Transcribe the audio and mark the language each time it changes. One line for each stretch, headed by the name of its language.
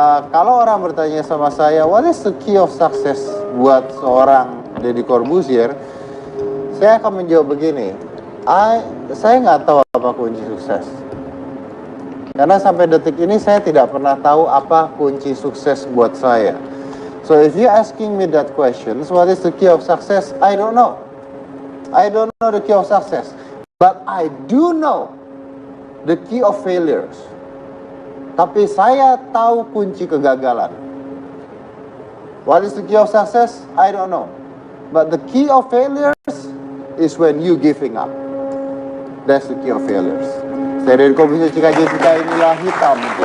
Indonesian: Kalau orang bertanya sama saya,
English: what is the key of success
Indonesian: buat seorang Deddy Corbuzier, saya akan menjawab begini, saya nggak tahu apa kunci sukses. Karena sampai detik ini saya tidak pernah tahu apa kunci sukses buat saya.
English: So if you asking me that question, what is the key of success? I don't know. I don't know the key of success. But I do know the key of failures.
Indonesian: Tapi saya tahu kunci kegagalan.
English: What is the key of success? I don't know. But the key of failures is when you giving up. That's the key of failures.
Indonesian: Saya dari Komisi Cika inilah hitam.